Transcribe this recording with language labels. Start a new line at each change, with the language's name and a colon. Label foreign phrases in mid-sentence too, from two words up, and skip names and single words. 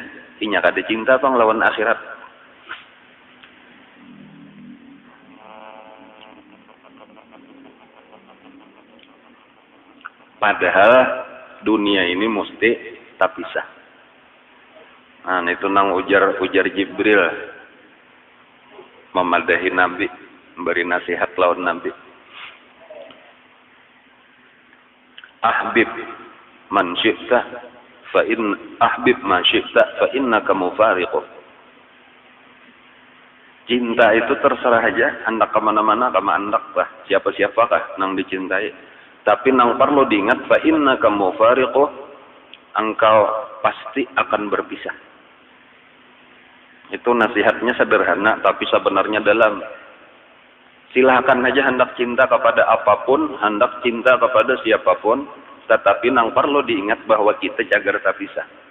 Banjar: Inya kada cinta bang lawan akhirat. Padahal dunia ini mesti terpisah. Nah, itu nang ujar Jibril memadahi Nabi, memberi nasihat lawan Nabi.
Arabic: أحبب من شئت فإن أحبب ما شئت فإنك مفارقه.
Banjar: Cinta itu terserah aja, hendak kemana-mana, kama hendak bah, siapa-siapakah nang dicintai. Tapi nang perlu diingat,
Arabic: فإنك مفارقه,
Indonesian: engkau pasti akan berpisah. Itu nasihatnya sederhana tapi sebenarnya dalam.
Banjar: Silakan aja hendak cinta kepada apapun, hendak cinta kepada siapapun, tetapi nang perlu diingat bahwa kita jaga terpisah.